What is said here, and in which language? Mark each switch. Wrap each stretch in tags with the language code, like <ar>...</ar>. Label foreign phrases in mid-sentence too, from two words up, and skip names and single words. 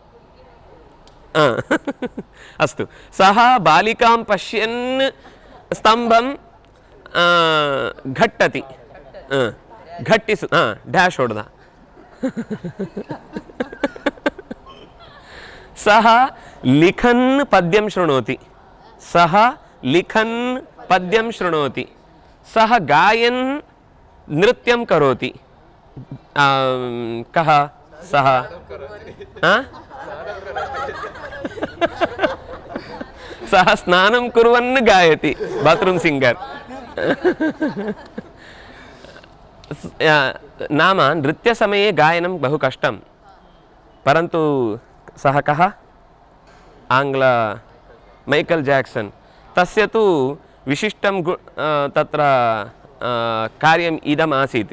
<sa>ಅಸ್ತು. ಸಹ ಬಾಲಿಕಾಂ ಪಶ್ಯನ್ ಸ್ತಂಭಂ ಘಟ್ಟತಿ.</sa> <kn>ಘಟ್ಟಿಸು, ಡ್ಯಾಶ್ ಹೊಡೆದ.</kn> <sa>ಸಹ ಲಿಖನ್ ಪದ್ಯಂ ಶೃಣೋತಿ. ಸಹ ಲಿಖನ್ ಪದ್ಯಂ ಶೃಣೋತಿ. ಸಹ ಗಾಯನ್ ನೃತ್ಯಂ ಕರೋತಿ. ಕಹ ಸಹ ಸಹ ಸ್ನಾನಂ ಕುರ್ವನ್ ಗಾಯತಿ.</sa> <en>bathroom singer.</en> <sa>नाम नृत्यसमये गायनं बहु कष्टं, परन्तु सः कः? आङ्ग्ल मैकल् जाक्सन्. तस्य तु विशिष्टं तत्र कार्यम् इदम् आसीत्.</sa>